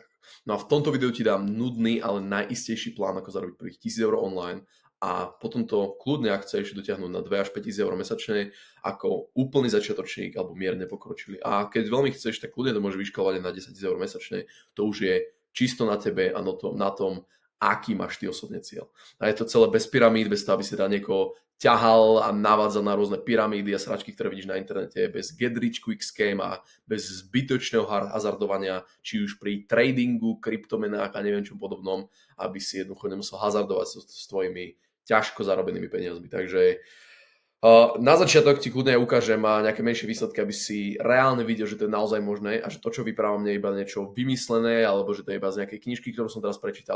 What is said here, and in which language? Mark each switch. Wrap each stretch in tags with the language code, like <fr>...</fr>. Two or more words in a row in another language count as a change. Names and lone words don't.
<sk>No a v tomto videu ti dám nudný, ale najistejší plán, ako zarobiť prvých 1000 eur online a potom to kľudne, ak chceš, dotiahnuť na 2 až 5 tisíc eur mesačne ako úplný začiatočník alebo mierne pokročilý. A keď veľmi chceš, tak kľudne to môže vyškalovať na 10 000 eur mesačne. To už je čisto na tebe a na tom, aký máš ty osobne cieľ. A je to celé bez pyramíd, bez toho, aby si teda niekoho ťahal a navádzal na rôzne pyramídy a sračky, ktoré vidíš na internete, bez</sk> <en>get rich quick scam</en> <sk>a bez zbytočného hazardovania, či už pri tradingu, kryptomenách a neviem čom podobnom, aby si jednoducho nemusel hazardovať s tvojimi ťažko zarobenými peniazmi. Takže na začiatok ti kľudne ukážem nejaké menšie výsledky, aby si reálne videl, že to je naozaj možné a že to, čo vyprávam, nie je iba niečo vymyslené, alebo že to je iba z nejakej knižky, ktorú som teraz prečítal.</sk>